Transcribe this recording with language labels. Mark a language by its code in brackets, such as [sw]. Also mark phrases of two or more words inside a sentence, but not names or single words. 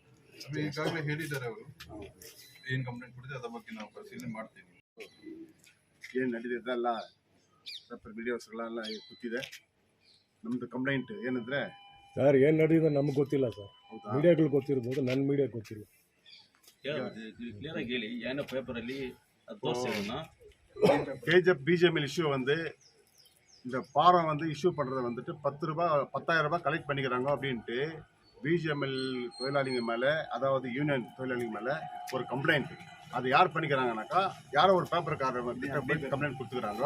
[kn] ಅದು ಈಗಾಗಲೇ ಹೇಳಿದ್ದಾರೆ ಅವರು, ಏನು ಕಂಪ್ಲೇಂಟ್ ಕೊಡಿದೆ ಅದ್ರ ಬಗ್ಗೆ ನಾವು ಪರಿಶೀಲನೆ ಮಾಡ್ತೀವಿ. ಏನು ನಡೆದಿದ್ದೆಲ್ಲ ಪೇಪರ್ ಮೀಡಿಯಾಸ್ಗಳೆಲ್ಲ ಗೊತ್ತಿದೆ. ನಮ್ಮದು ಕಂಪ್ಲೇಂಟ್ ಏನಂದರೆ ಸರ್ ಏನು ನಡೆದಿದೆ ನಮ್ಗೆ ಗೊತ್ತಿಲ್ಲ ಸರ್. ಹೌದಾ, ಮೀಡಿಯಾಗಳು ಗೊತ್ತಿರ್ಬೋದು, ನನ್ನ ಮೀಡಿಯಾ ಗೊತ್ತಿಲ್ಲ. ಕ್ಲಿಯರ್ ಆಗಿ ಹೇಳಿ ಏನೋ பேப்பರಲ್ಲಿ [ta] அது தோர்சிடுனா கேஜிஎஃப் பிஜிஎம்எல் இஷ்யூ வந்து இந்த பாரம் வந்து இஷ்யூ பண்ணுறதை வந்துட்டு 10,000 ரூபாய் கலெக்ட் பண்ணிக்கிறாங்க அப்படின்ட்டு பிஜிஎம்எல் தொழிலாளிங்க மேலே, அதாவது யூனியன் தொழிலாளிங்க மேலே ஒரு கம்ப்ளைண்ட். அது யார் பண்ணிக்கிறாங்கனாக்கா, யாரோ ஒரு பேப்பர்காரர் வந்து கம்ப்ளைண்ட் கொடுத்துக்கிறாங்க.